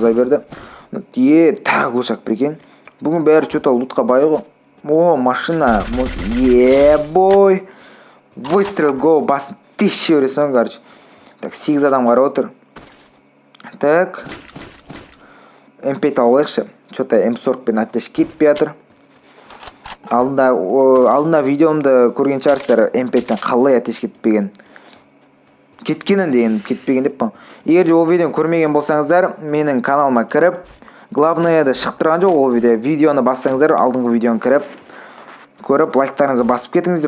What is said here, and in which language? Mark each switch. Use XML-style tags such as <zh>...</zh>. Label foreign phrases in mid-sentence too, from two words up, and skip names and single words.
<kk>Тағы</kk> <ru>глушак прикинь.</ru> <kk>Бүгін бәрі что-то лутқа бай ғой.</kk> <ru>Машина. Бой.</ru> <kk>Выстрел, го, басын теші өресің, короче. Так, 8 адам қарап отыр. Так. М5 алайықшы. Что-то М40 пен аттеш кетпей жатыр. Алдында видеомды көрген шығарсыздар, М5-тен қалай аттеш кетпеген деген кетпеген деп па. Егер де ол видеоны көрмеген болсаңыздар, менің каналыма кіріп,</kk> <ru>главное да</ru> <kk>шығып тұрған жоқ ол видеоны бассаңыздар алдыңғы видеоны көріп лайктарыңызды басып кетіңіздер.</kk>